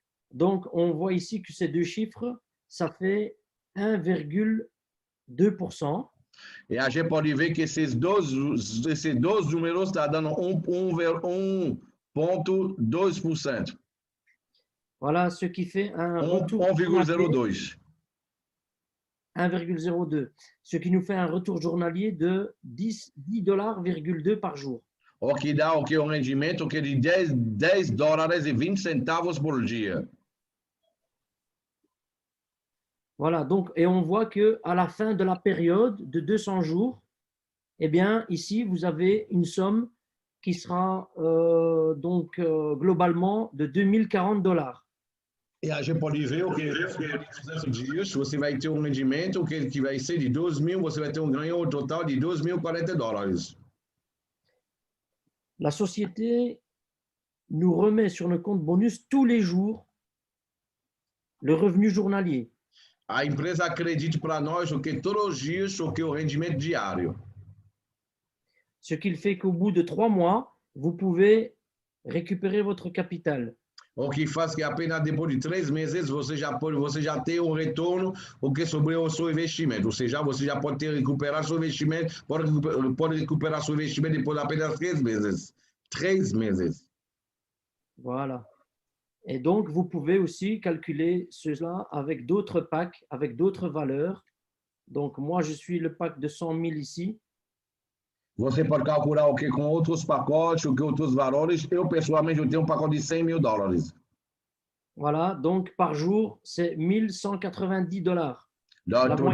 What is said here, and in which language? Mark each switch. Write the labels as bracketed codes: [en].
[fr] Donc, on voit ici que ces deux chiffres, ça fait 1,2%. [pt] E a gente pode ver que esses dois números estão dando 1,2%. [fr] Voilà, ce qui fait un retour 1,02. 1,02, ce qui nous fait un retour journalier de 10,2 $ par jour. [pt] O que dá o que um rendimento que de $10,20 por dia. [fr] Voilà, donc, et on voit qu'à la fin de la période de 200 jours, eh bien, ici, vous avez une somme qui sera globalement de 2.040 $. [pt] E a gente pode ver o que em dias você vai ter um rendimento que vai ser de 2.000, você vai ter um ganho total de $2.040. [fr] La société nous remet sur le compte bonus tous les jours le revenu journalier. [pt] A empresa acredita para nós o que todos os dias o que o rendimento diário. [fr] Ce qui fait qu'au bout de 3 mois, vous pouvez récupérer votre capital. [pt] O que faz que apenas depois de 3 meses você já tem um retorno o que sobre o seu investimento. Ou seja, você já pode recuperar seu investimento, pode recuperar seu investimento depois de apenas 3 meses. 3 meses. [fr] Voilà. Et donc, vous pouvez aussi calculer cela avec d'autres packs, avec d'autres valeurs. Donc, moi, je suis le pack de 100 000 ici. [pt] Você pode calcular o que com outros pacotes, o que outros valores. Eu, pessoalmente, eu tenho um pacote de $100.000. [fr] Voilà, donc par jour, c'est 1.190 $.